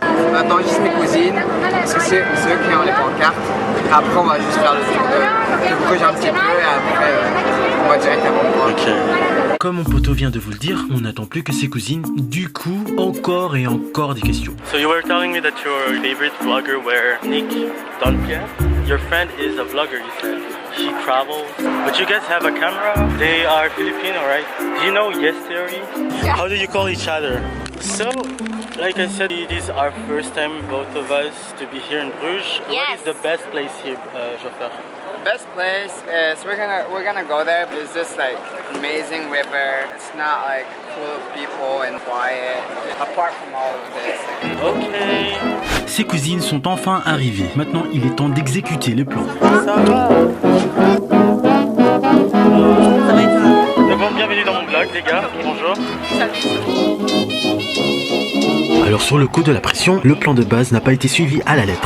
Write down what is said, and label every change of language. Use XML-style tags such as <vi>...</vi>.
<fr>On attend juste mes cousines, parce que c'est eux qui ont les pancartes. Après, on va juste faire le tour de bouger un petit peu, et après, on va directement voir. Ok. Comme mon poteau vient de vous le dire, on n'attend plus que ses cousines. Du coup, encore et encore des questions.</fr> <en>So you were telling me that your favorite vlogger were Nick Donpierre. Your friend is a vlogger, you said. She travels, but you guys have a camera. They are Filipino, right? Do you know Yes Theory? Yeah. How do you call each other? So, like I said, it is our first time, both of us, to be here in Bruges. Yes. What is the best place here, Jofer? Best place is we're gonna go there. It's just like amazing river. It's not like full of people and quiet. Apart from all of this. Ok.</en> <fr>Ses cousines sont enfin arrivées. Maintenant, il est temps d'exécuter le plan. Ça va. Bon, bienvenue dans mon vlog, les gars. Bonjour. Alors sur le coup de la pression, le plan de base n'a pas été suivi à la lettre.</fr>